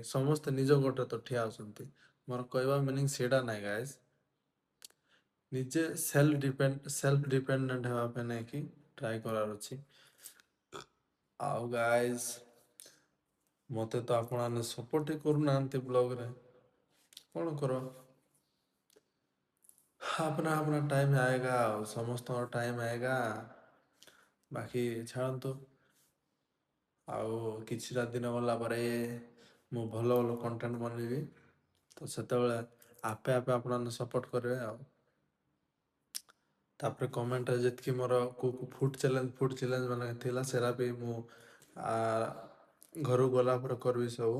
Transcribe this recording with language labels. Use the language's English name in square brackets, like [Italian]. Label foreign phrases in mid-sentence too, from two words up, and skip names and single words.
[Odia] ସମସ୍ତେ ନିଜ ଗୋଡ଼ରେ ତ ଠିଆ ହେଉଛନ୍ତି। ମୋର କହିବା ମିନିଂ ସେଇଟା ନାହିଁ ଗାଇସ୍। ନିଜେ [English] self dependent [Odia] ହେବା ପାଇଁ ନେଇକି ଟ୍ରାଏ କରିବାର ଅଛି। ଆଉ ଗାଇସ୍ ମୋତେ ତ ଆପଣମାନେ ସପୋର୍ଟ ହିଁ କରୁନାହାନ୍ତି ବ୍ଲଗ୍ରେ, କ'ଣ କର? [Hindi] अपना टाइम आएगा [Odia] ଆଉ ସମସ୍ତଙ୍କର [Hindi] टाइम आएगा। [Odia] ବାକି ଛାଡ଼ନ୍ତୁ, ଆଉ କିଛିଟା ଦିନ ଗଲା ପରେ ମୁଁ ଭଲ ଭଲ କଣ୍ଟେଣ୍ଟ ବନେଇବି। ତ ସେତେବେଳେ ଆପେ ଆପଣମାନେ ସପୋର୍ଟ କରିବେ ଆଉ। ତାପରେ କମେଣ୍ଟରେ ଯେତିକି ମୋର [English] food challenge [Odia] ମାନେ ଥିଲା ସେରା ବି ମୁଁ ଘରକୁ ଗଲା ପରେ କରିବି ସବୁ।